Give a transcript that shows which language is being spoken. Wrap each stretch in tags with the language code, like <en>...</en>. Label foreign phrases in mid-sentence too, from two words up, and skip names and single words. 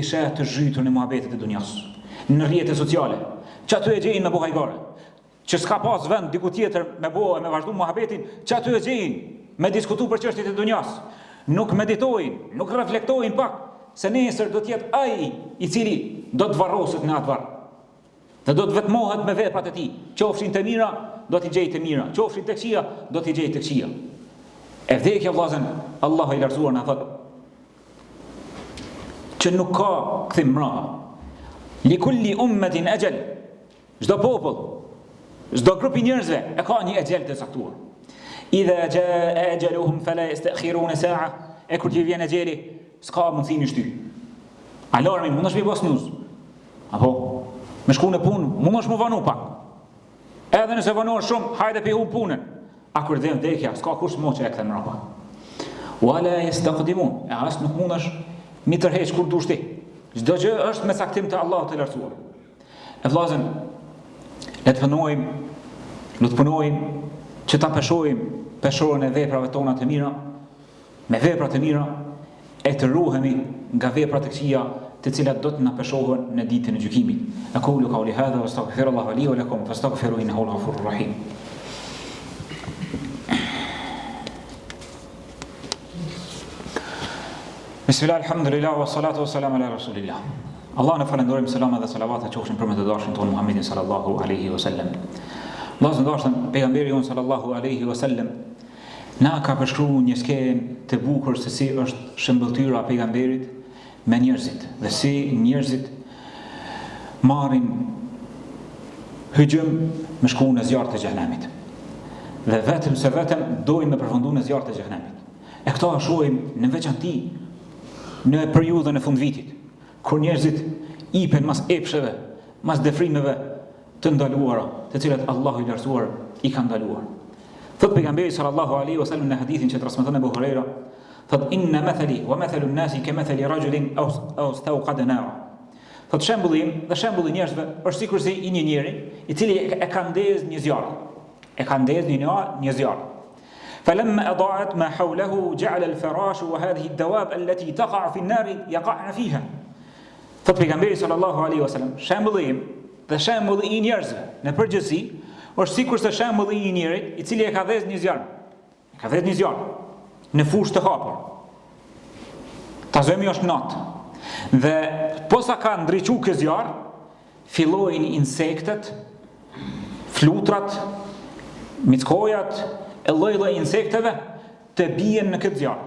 <sq>sheh të zhytur në muhabetet e dunjas, në rrjetet sociale, që aty e gjejnë me buhajgare, që s'ka pas vend diku tjetër me bohe, me vazhdu muhabetin, që aty e gjejnë me diskutu për çështjet e dunjas, nuk meditojnë, nuk reflektojnë pak, se nesër do t'jetë ai i cili do të varroset në atë varr, dhe do të vetmohet me veprat e tij, qofshin të mira, do t'i gjejë të mira, qofshin të këqija, do t'i gjejë të këqija. E vdekja vllazën, Allahu i lartësuar na thotë që nuk ka kthim mbrapa.</sq> <ar>لكل أمة أجل.</ar> <sq>Çdo popull, çdo grup i njerëzve e ka një ajal të caktuar.</sq> <ar>إذا جاء أجلهم فلا يستأخرون ساعة.</ar> <sq>E kur t'i vjen ajali, s'ka mundësi mi shty. Alarmin mundesh me bos news. Apo me shku në punë, mundesh më vanu pak. Edhe nëse vanohesh shumë, hajde pe humb punën. A kur dhe vdekja, s'ka kush më që e kthen mbrapa.</sq> <ar>ولا يستقدمون.</ar> <sq>As nuk mundesh mi tërheq kur dush ti. Çdo gjë është me caktim të Allahut të lartësuar. E vllazën, le të punojmë që ta peshorën e veprave tona të mira, me vepra të mira, e të ruhemi nga veprat e këqija, të cilat do të na peshohen në ditën e gjykimit.</sq> <ar>أقول قولي هذا وأستغفر الله لي ولكم فاستغفروه إنه الغفور الرحيم. بسم الله، الحمد لله، والصلاة والسلام على رسول الله.</ar> <sq>Allah në falendojmë, salama dhe salavat e qofshin për me të dashin tonë Muhammedin</sq> <ar>صلى الله عليه وسلم.</ar> <sq>Allah në dashin, pejgamberi unë</sq> <ar>صلى الله عليه وسلم,</ar> <sq>na ka përshkruar një skenë të bukur se si është shëmbëltyra pejgamberit me njerëzit, dhe si njerëzit marrin hyjëm me shku në zjarë të xhehenemit. Dhe vetëm dojnë me përfundu në zjarë të xhehenemit. E këto a shohim në veçanti në periudhën e fundvitit, kur njerëzit ipen mas epsheve, mas defrimeve të ndaluara, të cilat Allahu i lartësuar i ka ndaluar. Thot pejgamberi</sq> <ar>صلى الله عليه وسلم</ar> <sq>në hadithin që transmeton Abu Huraira, thot</sq> <ar>إن مثلي ومثل الناس كمثل رجل أو استوقد نارا.</ar> <sq>Thot shembulli im dhe shembulli njerëzve është sikurse i një njeri i cili e ka ndezë një zjarr. E ka ndezë një zjarr.</sq> <ar>فلما أضاءت ما حوله جعل الفراش وهذه الدواب التي تقع في النار يقعن فيها.</ar> <sq>Thot pejgamberi</sq> <ar>صلى الله عليه وسلم,</ar> <sq>shembulli im dhe shembulli i njerëzve në përgjithësi është sikurse shembulli i njerit i cili e ka dhënë një zjarr. E ka dhënë një zjarr në fushë të hapur. Ta zëmi është natë. Dhe posa ka ndriqu ky zjarr, fillojnë insektet, flutrat, mickojat, e lloj-lloj insekteve të bien në këtë zjarr.</sq>